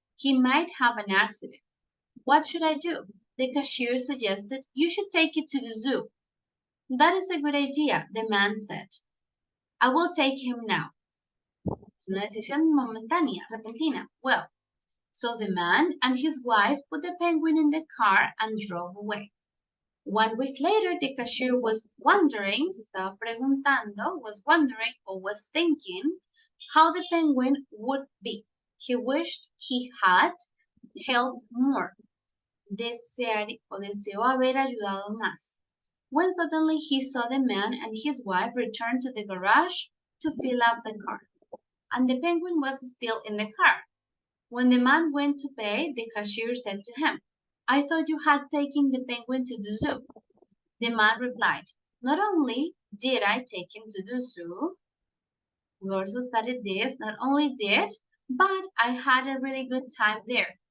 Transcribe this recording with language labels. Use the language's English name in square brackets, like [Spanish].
[English] He might have an accident. What should I do? The cashier suggested you should take it to the zoo. That is a good idea, the man said. I will take him now. [Spanish] Es una decisión momentánea, repentina. [English] Well, so the man and his wife put the penguin in the car and drove away. 1 week later, the cashier was wondering, [Spanish] se estaba preguntando, [English] was wondering or was thinking how the penguin would be. He wished he had helped more. [Spanish] Deseó haber ayudado más. [English] When suddenly he saw the man and his wife return to the garage to fill up the car. And the penguin was still in the car. When the man went to pay, the cashier said to him, "I thought you had taken the penguin to the zoo." The man replied, "Not only did I take him to the zoo," we also studied this, "not only did, but I had a really good time there.